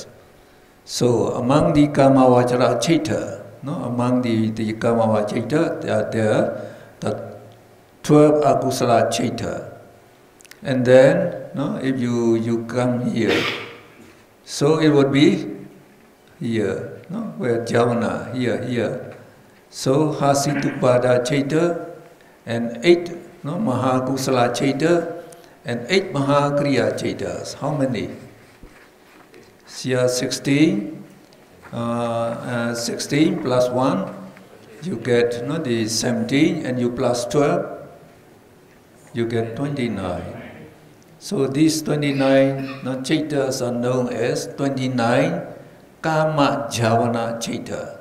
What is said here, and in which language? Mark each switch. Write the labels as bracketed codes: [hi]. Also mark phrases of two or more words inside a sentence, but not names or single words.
[en] So among the [pi] Kamavachara Chaita, [en] among the [pi] Kamavachara Chaita, [en] there are the 12 [pi] Akusala Chaita. [en] And then, no, if you come here, so it would be here, no, where Javana, here. So [pi] Hasitupada Chaita [en] and 8 no, [pi] Mahakusala Chaita [en] and 8 [pi] Mahakriya Chaitas. [en] How many? Here 16, 16 plus 1, you get no, the 17, and you plus 12, you get 29. So these 29 no, Chaitas are known as 29 [pi] Kama Javana Chaita.